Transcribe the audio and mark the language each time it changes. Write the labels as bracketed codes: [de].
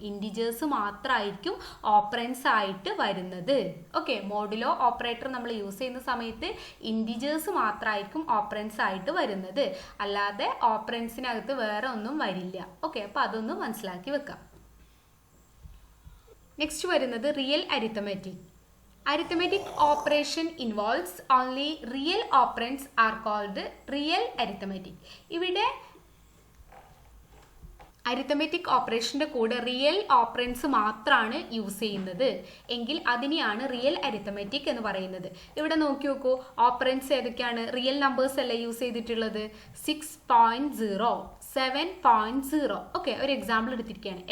[ml] Integers മാത്രമായിരിക്കും operands ആയിട്ട് വരുന്നത്. ഓക്കെ, മോഡുലോ ഓപ്പറേറ്റർ നമ്മൾ യൂസ് ചെയ്യുന്ന സമയത്ത് ഇൻറ്റിജേഴ്സ് മാത്രമായിരിക്കും ഓപ്പറൻസ് ആയിട്ട് വരുന്നത്. അല്ലാതെ ഓപ്പറൻസിനകത്ത് വേറെ ഒന്നും വരില്ല. ഓക്കെ, അപ്പോൾ അതൊന്ന് മനസ്സിലാക്കി വെക്കാം. നെക്സ്റ്റ് വരുന്നത് real arithmetic. [en] Arithmetic operation involves only real operands are called real arithmetic. [ml] ഇവിടെ അരിത്തമെറ്റിക് ഓപ്പറേഷൻ്റെ കൂടെ റിയൽ ഓപ്പറൻസ് മാത്രമാണ് യൂസ് ചെയ്യുന്നത് എങ്കിൽ അതിനെയാണ് റിയൽ അരിത്തമെറ്റിക് എന്ന് പറയുന്നത്. ഇവിടെ നോക്കി നോക്കൂ, ഓപ്പറൻസ് ഏതൊക്കെയാണ്? റിയൽ നമ്പേഴ്സ് അല്ലേ യൂസ് ചെയ്തിട്ടുള്ളത്? 6.0, 7.0. ഓക്കെ, ഒരു എക്സാമ്പിൾ എടുത്തിരിക്കുകയാണ്.